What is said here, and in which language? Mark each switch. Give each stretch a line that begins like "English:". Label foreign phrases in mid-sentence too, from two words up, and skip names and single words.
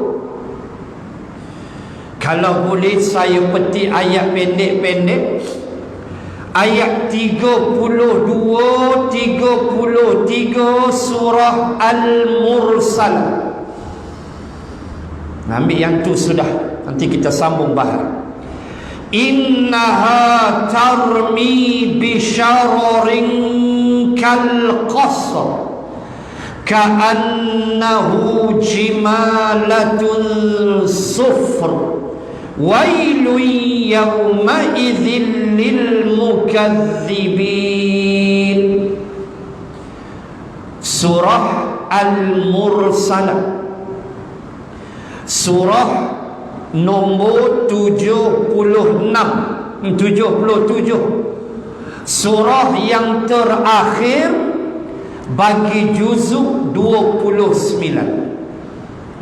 Malay: Kalau boleh saya petik ayat pendek-pendek, ayat 32, 33 surah Al-Mursalah. Ambil yang tu sudah, nanti kita sambung bahas.
Arabic: إنها ترمي بشرر كالقصر كأنه جمالت صفر ويل يومئذ للمكذبين.
Malay: Surah Al-Mursalah, surah nombor 77, surah yang terakhir bagi juzuk 29.